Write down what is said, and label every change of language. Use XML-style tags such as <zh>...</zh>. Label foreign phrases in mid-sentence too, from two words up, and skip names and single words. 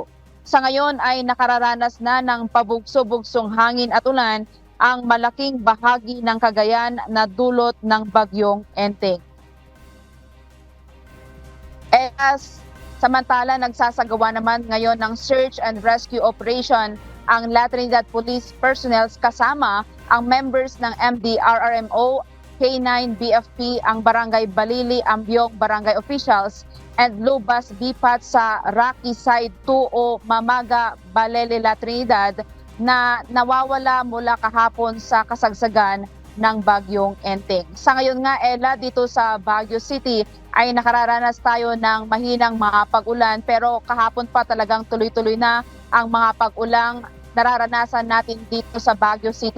<tl>Sa ngayon ay nakararanas na ng pabugso-bugsong hangin at ulan ang malaking bahagi ng Cagayan na dulot ng bagyong Enteng. Samantala, nagsasagawa naman ngayon ng</tl> <en>search and rescue operation</en> <tl>ang La Trinidad Police personnel kasama ang members ng MDRRMO, K9 BFP, ang Barangay Balili, Ambyong Barangay Officials, and Lubas BPAT sa Rocky Side 2 o Mamaga, Balele, La Trinidad na nawawala mula kahapon sa kasagsagan ng bagyong Enteng. Sa ngayon nga, Ella, dito sa Baguio City ay nakararanas tayo ng mahinang mga pag-ulan pero kahapon pa talagang tuloy-tuloy na ang mga pag-ulang nararanasan natin dito sa Baguio City.</tl>